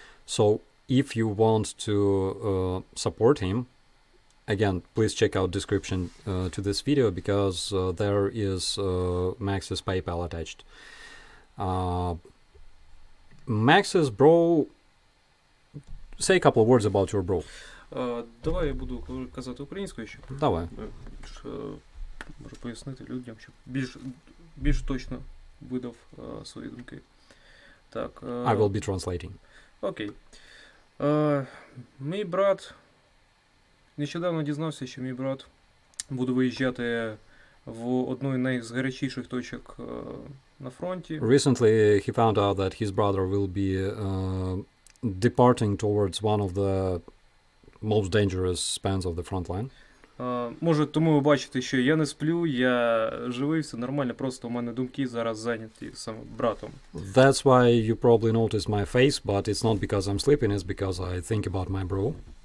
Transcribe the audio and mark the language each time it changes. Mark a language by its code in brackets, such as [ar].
[en] So if you want to support him, again, please check out description to this video because there is Max's PayPal attached. Max's bro, say a couple of words about your bro. [uk] Давай я буду казати українською, щоб Давай. може пояснити людям, щоб більш точно видав свої думки. Так. [en] I will be translating. [uk] Окей. Мій брат, нещодавно дізнався, що мій брат буде виїжджати в одну з найгарячіших точок на фронті. [en] Recently he found out that his brother will be departing towards one of the most dangerous spans of the front line. [uk] Може, тому ви бачите, що я не сплю, я живий, все нормально, просто у мене думки зараз зайняті саме братом. [en] That's why you probably notice my face, but it's not because I'm sleeping, it's because I think about my bro.